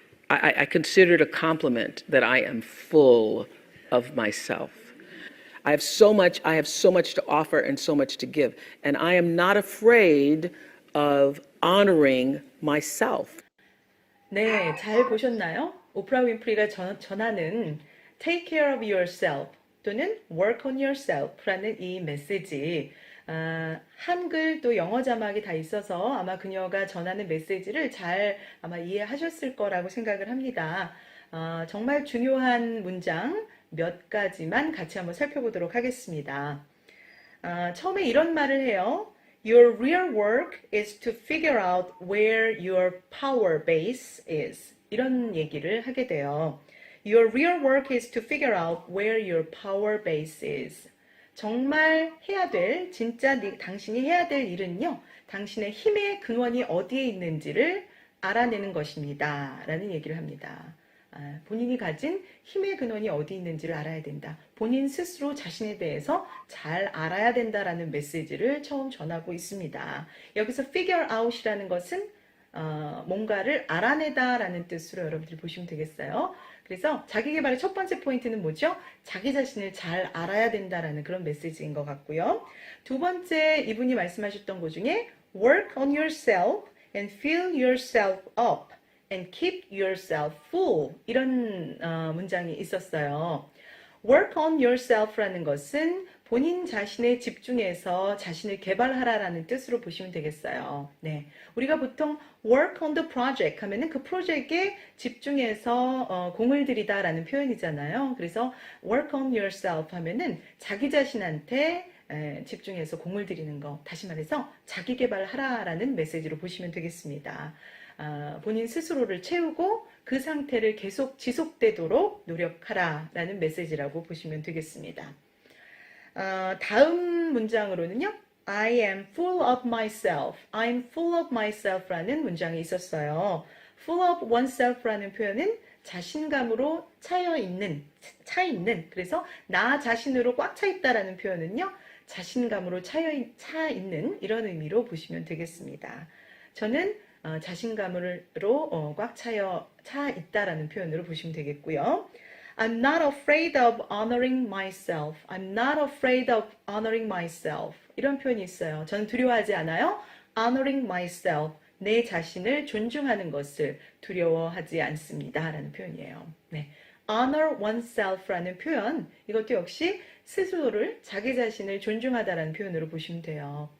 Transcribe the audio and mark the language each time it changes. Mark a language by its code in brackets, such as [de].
[en] I consider it a compliment that I am full of myself. I have so much to offer and so much to give. And I am not afraid of honoring myself. [ko] 네, 잘 보셨나요? 오프라 윈프리가 전하는 [en] Take care of yourself [ko] 또는 [en] Work on yourself [ko] 라는 이 메시지. 한글 또 영어 자막이 다 있어서 아마 그녀가 전하는 메시지를 잘 아마 이해하셨을 거라고 생각을 합니다. 정말 중요한 문장 몇 가지만 같이 한번 살펴보도록 하겠습니다. 처음에 이런 말을 해요. [en] Your real work is to figure out where your power base is. [ko] 이런 얘기를 하게 돼요. [en] Your real work is to figure out where your power base is. [ko] 정말 해야 될, 진짜 당신이 해야 될 일은요, 당신의 힘의 근원이 어디에 있는지를 알아내는 것입니다. 라는 얘기를 합니다. 본인이 가진 힘의 근원이 어디 있는지를 알아야 된다. 본인 스스로 자신에 대해서 잘 알아야 된다라는 메시지를 처음 전하고 있습니다. 여기서 [en] figure out [ko] 이라는 것은 뭔가를 알아내다라는 뜻으로 여러분들이 보시면 되겠어요. 그래서 자기계발의 첫 번째 포인트는 뭐죠? 자기 자신을 잘 알아야 된다라는 그런 메시지인 것 같고요. 두 번째 이분이 말씀하셨던 것 중에 [en] work on yourself and fill yourself up and keep yourself full [ko] 이런 문장이 있었어요. [en] work on yourself [ko] 라는 것은 본인 자신에 집중해서 자신을 개발하라라는 뜻으로 보시면 되겠어요. 네, 우리가 보통 [en] work on the project [ko] 하면은 그 프로젝트에 집중해서 공을 들이다라는 표현이잖아요. 그래서 [en] work on yourself [ko] 하면은 자기 자신한테 집중해서 공을 들이는 거, 다시 말해서 자기 개발하라라는 메시지로 보시면 되겠습니다. 본인 스스로를 채우고 그 상태를 계속 지속되도록 노력하라라는 메시지라고 보시면 되겠습니다. 다음 문장으로는요. [en] I am full of myself. I'm full of myself [ko] 라는 문장이 있었어요. [en] full of oneself [ko] 라는 표현은 자신감으로 차 있는, 그래서 나 자신으로 꽉 차 있다라는 표현은요. 자신감으로 차 있는 이런 의미로 보시면 되겠습니다. 저는 자신감으로 꽉 차 있다라는 표현으로 보시면 되겠고요. [en] I'm not afraid of honoring myself. I'm not afraid of honoring myself. [ko] 이런 표현이 있어요. 저는 두려워하지 않아요. [en] honoring myself. [ko] 내 자신을 존중하는 것을 두려워하지 않습니다. 라는 표현이에요. 네. [en] honor oneself [ko] 라는 표현, 이것도 역시 스스로를, 자기 자신을 존중하다라는 표현으로 보시면 돼요.